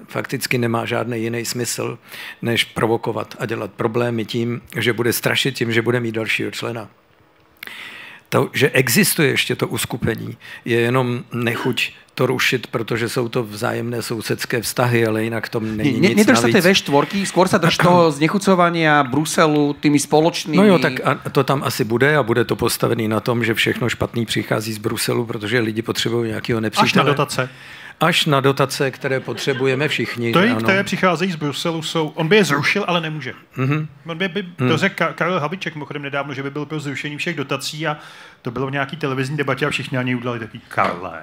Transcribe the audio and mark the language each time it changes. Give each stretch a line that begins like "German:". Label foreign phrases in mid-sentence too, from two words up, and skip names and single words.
Czech: Fakticky nemá žádný jiný smysl, než provokovat a dělat problémy tím, že bude strašit tím, že bude mít dalšího člena. To, že existuje ještě to uskupení, je jenom nechuť to rušit, protože jsou to vzájemné sousedské vztahy, ale jinak tom není nic
Slovak: nedrž
Czech: navíc.
Slovak: Nedrž sa tej V4, skôr sa drž toho znechucovania Bruselu tými spoločnými...
Czech: No jo, tak to tam asi bude a bude to postavený na tom, že všechno špatný přichází z Bruselu, protože lidi potřebují nějakého nepřítele. Až na dotace. Až na dotace, které potřebujeme všichni. To, které přicházejí z Bruselu, on by je zrušil, ale nemůže. Mm-hmm. On by to řekl Karel Havlíček mimochodem nedávno, že by byl pro zrušení všech dotací a to bylo v nějaký televizní debatě a všichni na něj udělali takový Karle.